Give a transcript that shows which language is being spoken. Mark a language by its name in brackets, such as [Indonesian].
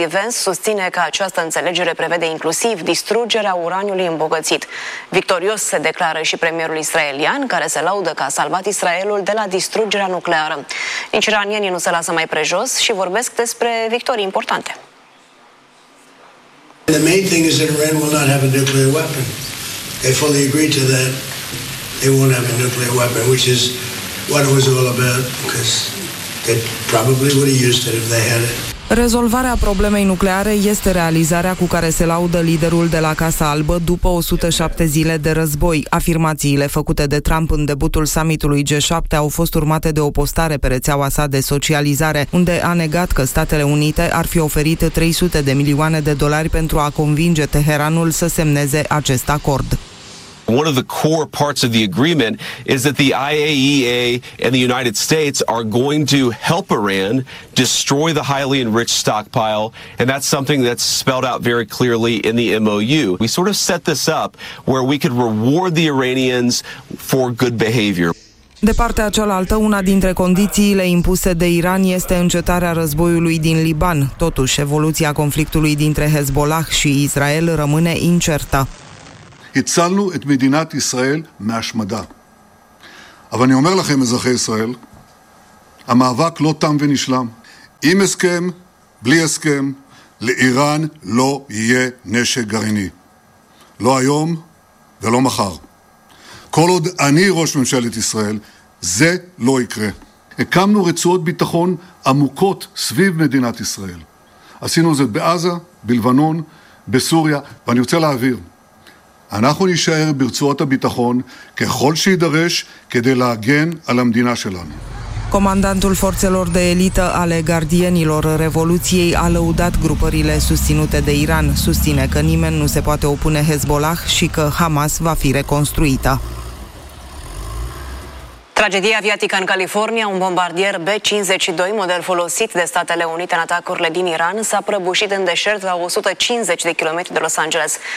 [Romanian] Vance, susține că această înțelegere prevede inclusiv distrugerea uraniului îmbogățit. Victorios se declară și premierul israelian, care se laudă că a salvat Israelul de la distrugerea nucleară. Nici iranienii nu se lasă mai prejos și vorbesc despre victorii importante. [English] The main thing is that Iran will not have a nuclear weapon. They fully agreed to that. They won't have a nuclear weapon, which is what it was all about, because they probably would have used it if they had it. [Romanian] Rezolvarea problemei nucleare este realizarea cu care se laudă liderul de la Casa Albă după 107 zile de război. Afirmațiile făcute de Trump în debutul summitului G7 au fost urmate de o postare pe rețeaua sa de socializare, unde a negat că Statele Unite ar fi oferit 300 de milioane de dolari pentru a convinge Teheranul să semneze acest acord. [English] One of the core parts of the agreement is that the IAEA and the United States are going to help Iran destroy the highly enriched stockpile, and that's something that's spelled out very clearly in the MOU. We sort of set this up where we could reward the Iranians for good behavior. [Romanian] De partea cealaltă, una dintre condițiile impuse de Iran este încetarea războiului din Liban. Totuși, evoluția conflictului dintre Hezbollah și Israel rămâne incertă. [Hebrew] הצלנו את מדינת ישראל מהשמדה. אבל אני אומר לכם, אזרחי ישראל, המאבק לא תם ונשלם. עם הסכם, בלי הסכם, לאיראן לא יהיה נשק גרעיני. לא היום ולא מחר. כל עוד אני ראש ממשלת ישראל, זה לא יקרה. הקמנו רצועות ביטחון עמוקות סביב מדינת ישראל. עשינו זאת בעזה, בלבנון, בסוריה, ואני רוצה להעביר. אנחנו נשאר ברצועות הביטחון ככל שידרש כדי להגן על המדינה שלנו. [Romanian] Comandantul forțelor de elită ale gardienilor Revoluției a lăudat grupările susținute de Iran. Susține că nimeni nu se poate opune Hezbollah și că Hamas va fi reconstruită. Tragedia aviatică în California, un bombardier B-52, model folosit de Statele Unite în atacurile din Iran, s-a prăbușit în deșert la 150 de km de Los Angeles.